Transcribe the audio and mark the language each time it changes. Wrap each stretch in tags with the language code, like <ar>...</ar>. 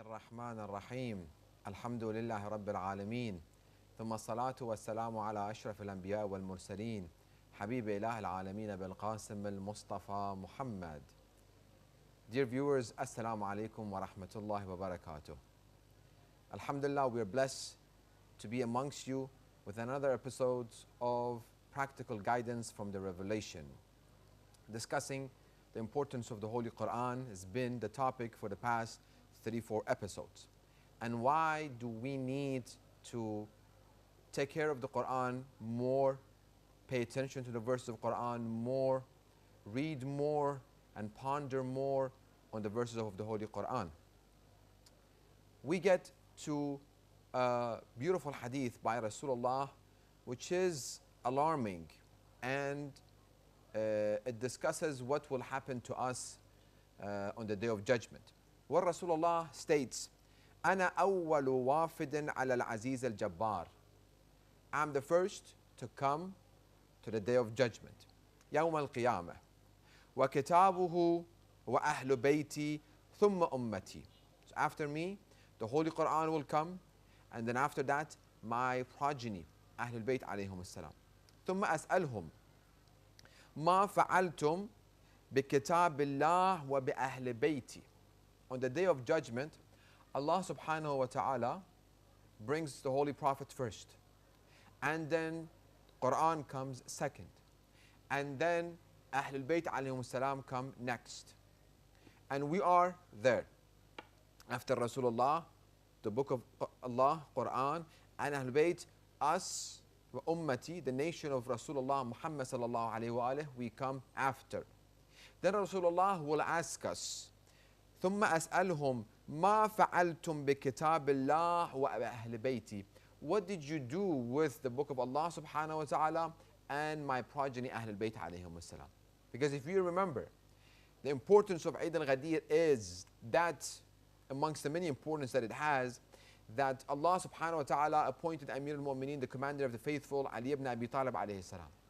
<ar>الرحمن الرحيم الحمد لله رب العالمين ثم الصلاة والسلام على أشرف الأنبياء والمرسلين حبيب إله العالمين بالقاسم المصطفى محمد.</ar> <en>Dear viewers, Assalamu alaikum wa rahmatullahi wa barakatuh. Alhamdulillah, we are blessed to be amongst you with another episode of Practical Guidance from the Revelation. Discussing the importance of the Holy Quran has been the topic for the past 34 episodes. And why do we need to take care of the Quran more, pay attention to the verses of Quran more, read more, and ponder more on the verses of the Holy Quran. We get to a beautiful hadith by Rasulullah, which is alarming, and it discusses what will happen to us on the Day of Judgment. Where Rasulullah states,</en> <ar>أنا أول وافد على العزيز الجبار.</ar> <en>I'm the first to come to the Day of Judgment.</en> <ar>يوم القيامة. وكتابه وأهل بيتي ثم أمتي.</ar> <en>So after me, the Holy Quran will come, and then after that, my progeny,</en> <ar>أهل البيت عليهم السلام. ثم أسألهم ما فعلتم بكتاب الله وبأهل بيتي.</ar> <en>On the Day of Judgment, Allah subhanahu wa ta'ala brings the Holy Prophet first, and then Quran comes second, and then Ahlul Bayt alayhum salam come next. And we are there. After Rasulullah, the book of Allah, Quran, and Ahlul Bayt, us, Ummati, the nation of Rasulullah Muhammad sallallahu alayhi wa alayhi, we come after. Then Rasulullah will ask us,</en> <ar>ثم أسألهم ما فعلتم بكتاب الله وأهل بيتي.</ar> <en>What did you do with the book of Allah subhanahu wa ta'ala and my progeny Ahlul Bayt alayhim salam? Because if you remember, the importance of Eid al-Ghadir is that, amongst the many importance that it has, that Allah subhanahu wa ta'ala appointed Amir al-Mu'mineen, the commander of the faithful, Ali ibn Abi Talib alayhi salam.</en>